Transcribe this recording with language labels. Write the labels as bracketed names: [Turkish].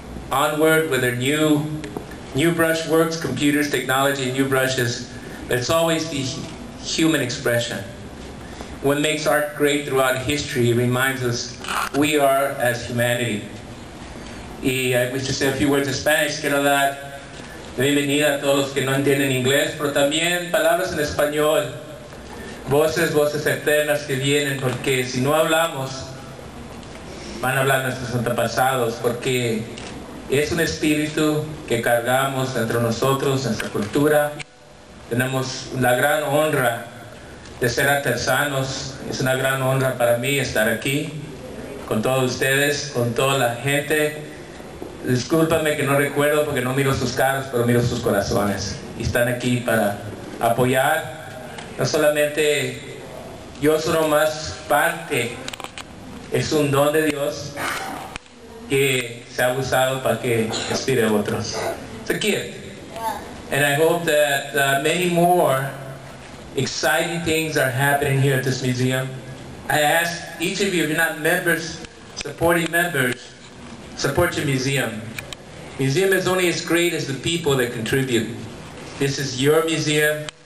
[English] onward with their new brushworks, computers, technology, new brushes. But it's always the human expression. What makes art great throughout history reminds us who we are as humanity. Y I wish to say a few words in Spanish. [Spanish] Quiero dar la bienvenida a todos los que no entienden inglés, pero también palabras en español. Voces eternas que vienen, porque si no hablamos, van a hablar nuestros antepasados, porque es un espíritu que cargamos entre nosotros, nuestra cultura. Tenemos la gran honra de ser artesanos. Es una gran honra para mí estar aquí con todos ustedes, con toda la gente. Discúlpame que no recuerdo porque no miro sus caras, pero miro sus corazones. Y están aquí para apoyar. No solamente yo soy más parte, es un don de Dios que se ha usado para que inspire a otros. [English] It's a gift. And I hope that many more exciting things are happening here at this museum. I ask each of you, if you're not members, supporting members, support your museum. Museum is only as great as the people that contribute. This is your museum.